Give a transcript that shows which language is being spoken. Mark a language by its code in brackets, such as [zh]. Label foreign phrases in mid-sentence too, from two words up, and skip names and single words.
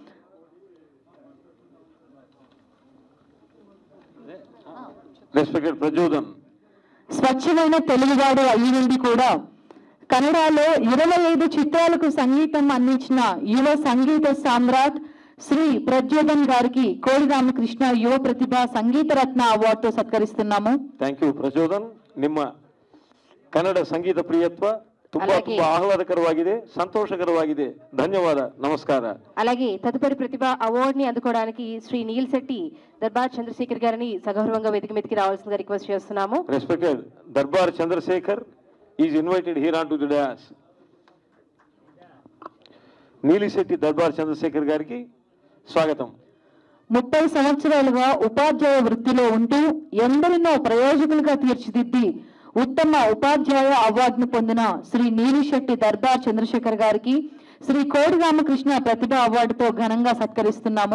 [en] రెస్పెక్టెడ్ ప్రజ్యోదన్ [te] స్వచ్ఛమైన తెలుగువాడు అయ్యి నుండి కూడా కన్నడలో 25 చిత్రాలకు సంగీతం అందించిన యువ సంగీత సామ్రాట్ శ్రీ ప్రజ్యోదన్ గారికి కోడి రామకృష్ణ యువ ప్రతిభ సంగీత రత్న అవార్డుతో సత్కరిస్తున్నాము. [en] thank you ಪ್ರಚೋದನ್. [kn] ನಿಮ್ಮ ಕನ್ನಡ ಸಂಗೀತ ಪ್ರಿಯತ್ವ ತುಂಬಾ ತುಂಬಾ ಆಹ್ಲಾದಕರವಾಗಿದೆ, ಸಂತೋಷಕರವಾಗಿದೆ. ಧನ್ಯವಾದ, ನಮಸ್ಕಾರ. [te] అలాగే తదుపరి ప్రతిభ అవార్డ్ ని అందుకోవడానికి శ్రీ నీల్ శెట్టి దర్బార్ చంద్రశేఖర్ గారిని సగౌరవంగా వేదిక మీదకి రావాల్సిందిగా రిక్వెస్ట్ చేస్తున్నాము. [en] respected Darbar Chandrashekar is invited here on to the dais. [te] నీలిశెట్టి దర్బార్ చంద్రశేఖర్ గారికి స్వాగతం. 30 సంవత్సరాలుగా ఉపాధ్యాయ వృత్తిలో ఉంటూ ఎందరినో ప్రయోజకులుగా తీర్చిదిద్ది ఉత్తమ ఉపాధ్యాయ అవార్డును పొందిన శ్రీ నీలిశెట్టి దర్బార్ చంద్రశేఖర్ గారికి శ్రీ కోడి రామకృష్ణ ప్రతిభ అవార్డుతో ఘనంగా సత్కరిస్తున్నాము.